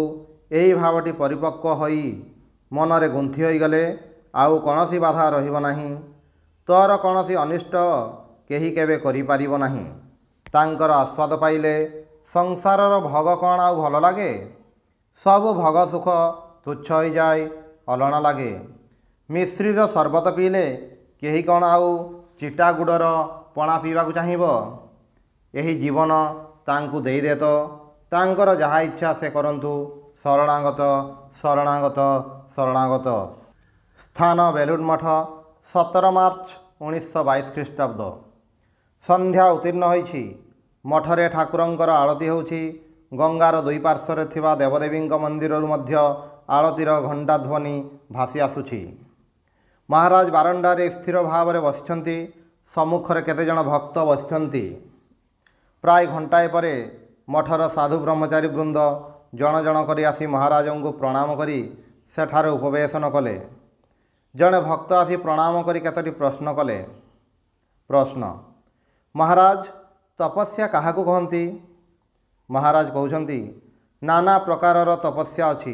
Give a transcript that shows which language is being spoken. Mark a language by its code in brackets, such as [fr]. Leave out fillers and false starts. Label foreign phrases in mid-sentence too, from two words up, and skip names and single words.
[or] ଏହି ଭାବଟି ପରିପକ୍ୱ ହୋଇ ମନରେ ଗୁନ୍ଥି ହୋଇ ଗଲେ ଆଉ କୌଣସି ବାଧା ରହିବ ନାହିଁ। ତୋର କୌଣସି ଅନିଷ୍ଟ କେହି କେବେ କରି ପାରିବ ନାହିଁ। ତାଙ୍କର ଆସ୍ୱାଦ ପାଇଲେ ସଂସାରର ଭୋଗ କଉଣ ଆଉ ଭଲ ଲାଗେ। ସବ ଭୋଗ ସୁଖ ତୁଚ୍ଛ ହୋ ଯାଏ, ଅଲଣା ଲାଗେ। ମିଶ୍ରୀର ସରବତ ପିଇଲେ କେହି କଉଣ ଆଉ ଚିଟା ଗୁଡ଼ର ପଣା ପିଇବାକୁ ଚାହିଁବ। ଏହି ଜୀବନ ତାଙ୍କୁ ଦେଇ ଦେ ତ ତାଙ୍କର ଯାହା ଇଚ୍ଛା ସେ କରନ୍ତୁ। ଶରଣାଗତ ଶରଣାଗତ ଶରଣାଗତ। ସ୍ଥାନ ବେଲୁର ମଠ 17 ମାର୍ଚ୍ଚ 1922 ଖ୍ରୀଷ୍ଟାବ୍ଦ। ସନ୍ଧ୍ୟା ଉତ୍ତୀର୍ଣ୍ଣ ହୋଇଛି। ମଠରେ ଠାକୁରଙ୍କର ଆରତୀ ହେଉଛି। ଗଙ୍ଗାର ଦୁଇ ପାର୍ଶ୍ୱରେ ଥିବା ଦେବଦେବୀ ମନ୍ଦିରରୁ ମଧ୍ୟ ଆରତୀର ଘଣ୍ଟା ଧ୍ୱନି ଭାସି ଆସୁଛି। ମହାରାଜ ବାରଣ୍ଡାରେ ସ୍ଥିର ଭାବ ମେ ବସିଛନ୍ତି। ସମ୍ମୁଖରେ କେତେଜଣ ଭକ୍ତ ବସିଛନ୍ତି। ପ୍ରାୟ ଘଣ୍ଟାଏ ପରେ ମଠର ସାଧୁ ବ୍ରହ୍ମଚାରୀ ବୃନ୍ଦ ଜଣ ଜଣ କରି ଆସି ମହାରାଜଙ୍କୁ ପ୍ରଣାମ କରି ସେଠାରେ ଉପବେଶନ କଲେ। ଜଡ଼େ ଭକ୍ତ ଆସି ପ୍ରଣାମ କରି କେତୋଟି ପ୍ରଶ୍ନ କଲେ। ପ୍ରଶ୍ନ, ମହାରାଜ ତପସ୍ୟା କାହାକୁ କହନ୍ତି? ମହାରାଜ କହୁଛନ୍ତି, ନାନା ପ୍ରକାରର ତପସ୍ୟା ଅଛି।